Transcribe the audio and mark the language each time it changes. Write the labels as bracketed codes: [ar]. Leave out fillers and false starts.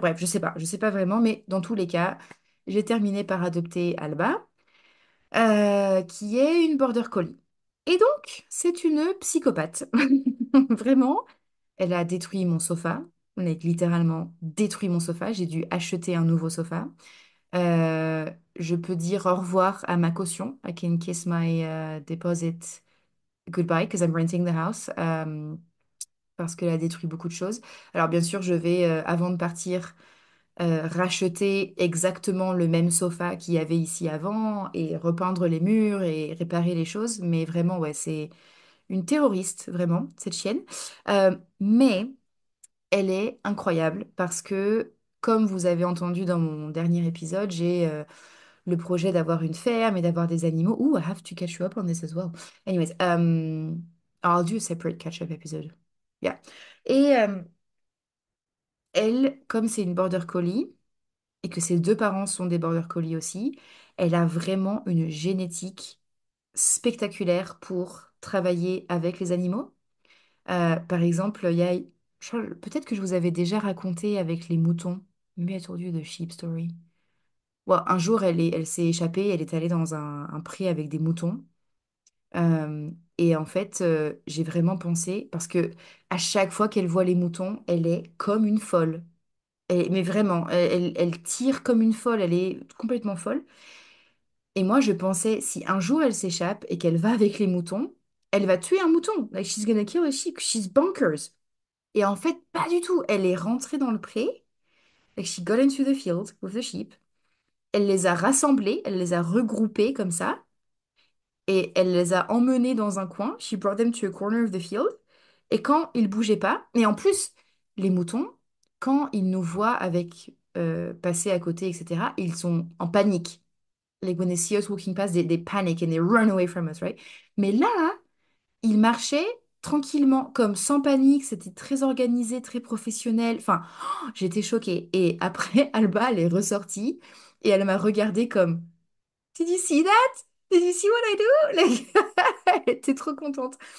[fr] Bref, je sais pas vraiment. Mais dans tous les cas, j'ai terminé par adopter Alba qui est une border collie. Et donc, c'est une psychopathe. Vraiment, elle a détruit mon sofa. On a littéralement détruit mon sofa. J'ai dû acheter un nouveau sofa. Euh, je peux dire au revoir à ma caution. [en] I can kiss my deposit goodbye because I'm renting the house. [fr] Parce qu'elle a détruit beaucoup de choses. Alors bien sûr, je vais, avant de partir, racheter exactement le même sofa qu'il y avait ici avant et repeindre les murs et réparer les choses. Mais vraiment, ouais, c'est une terroriste, vraiment, cette chienne. Mais elle est incroyable parce que, comme vous avez entendu dans mon dernier épisode, j'ai le projet d'avoir une ferme et d'avoir des animaux. [en] Ooh, I have to catch you up on this as well. Anyways, I'll do a separate catch-up episode. Yeah. [fr] Et elle, comme c'est une border collie, et que ses deux parents sont des border collie aussi, elle a vraiment une génétique spectaculaire pour travailler avec les animaux. Par exemple, il y a, peut-être que je vous avais déjà raconté avec les moutons. [en] Maybe I told you the sheep story. [fr] Ouais, un jour, elle s'est échappée, elle est allée dans un pré avec des moutons. Et en fait, j'ai vraiment pensé, parce que à chaque fois qu'elle voit les moutons, elle est comme une folle. Mais vraiment, elle tire comme une folle, elle est complètement folle. Et moi, je pensais, si un jour elle s'échappe et qu'elle va avec les moutons, elle va tuer un mouton. [en] Like, she's gonna kill a sheep. She's bonkers. [fr] Et en fait, pas du tout. Elle est rentrée dans le pré. [en] Like she got into the field with the sheep. [fr] Elle les a rassemblés, elle les a regroupés comme ça. Et elle les a emmenés dans un coin. [en] She brought them to a corner of the field. [fr] Et quand ils bougeaient pas, et en plus, les moutons, quand ils nous voient avec passer à côté, etc., ils sont en panique. [en] Like when they see us walking past, they panic and they run away from us, right? [fr] Mais là, ils marchaient tranquillement, comme sans panique. C'était très organisé, très professionnel. Enfin, j'étais choquée. Et après, Alba, elle est ressortie et elle m'a regardée comme [en] Did you see that? Did you see what I do? Like, [fr] elle était trop contente.